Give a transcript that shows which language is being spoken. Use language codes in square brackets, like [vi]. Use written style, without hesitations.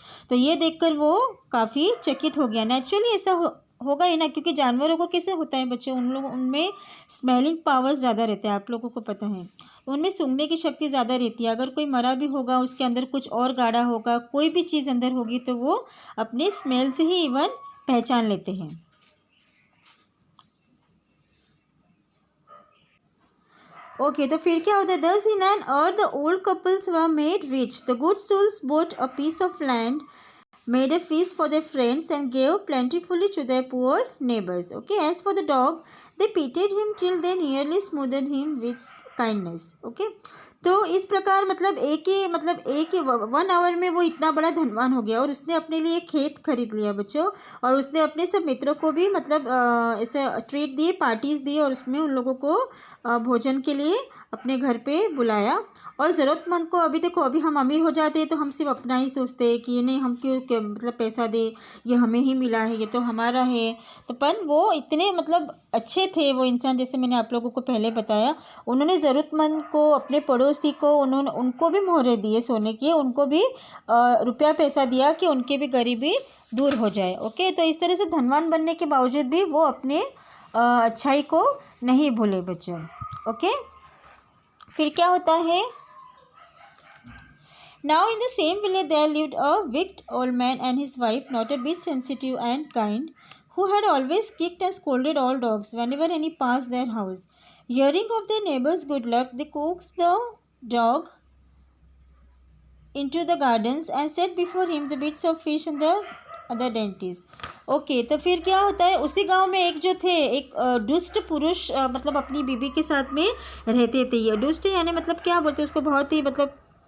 [hi] तो ये देखकर वो काफ़ी चकित हो गया। नेचुरली ऐसा होगा ही ना, क्योंकि जानवरों को कैसे होता है बच्चों, उनमें स्मेलिंग पावर्स ज़्यादा रहते हैं, आप लोगों को पता है। उनमें सूंघने की शक्ति ज़्यादा रहती है। अगर कोई मरा भी होगा उसके अंदर कुछ और गाढ़ा होगा, कोई भी चीज़ अंदर होगी, तो वो अपने स्मेल से ही इवन पहचान लेते हैं। ओके, तो फिर क्या होता है, [en] thus in an earth the old couples were made rich. The good souls bought a piece of land, made a feast for their friends and gave plentifully to their poor neighbors. Okay, as for the dog, they pitied him till they nearly smothered him with kindness. [hi] Okay, तो इस प्रकार मतलब एक ही 1 our में वो इतना बड़ा धनवान हो गया और उसने अपने लिए खेत खरीद लिया बच्चों, और उसने अपने सब मित्रों को भी मतलब ऐसे ट्रीट दिए, पार्टीज़ दी, और उसमें उन लोगों को भोजन के लिए अपने घर पे बुलाया। और ज़रूरतमंद को, अभी देखो अभी हम अमीर हो जाते हैं तो हम सिर्फ अपना ही सोचते हैं कि ये नहीं हम क्यों मतलब पैसा दे, ये हमें ही मिला है, ये तो हमारा है। तो पर वो इतने मतलब अच्छे थे वो इंसान, जैसे मैंने आप लोगों को पहले बताया, उन्होंने ज़रूरतमंद को, अपने पड़ोसी को, उनको भी मोहरे दिए सोने के, उनको भी रुपया पैसा दिया कि उनकी भी गरीबी दूर हो जाए। ओके, तो इस तरह से धनवान बनने के बावजूद भी वो अपने अच्छाई को नहीं भूले बच्चों। ओके, फिर क्या होता है, [en] Now in the same village there lived a wicked old man and his wife, not a bit sensitive and kind, who had always kicked and scolded all dogs whenever any passed their house. Hearing of their neighbor's good luck, they coaxed the dog into the gardens and set before him the bits of fish and the other dainties. [hi] Okay, तो फिर क्या होता है, उसी गांव में एक जो थे, एक दुष्ट पुरुष मतलब अपनी बीबी के साथ में रहते थे। ये दुष्ट यानी मतलब क्या बोलते हैं उसको, बहुत ही मतलब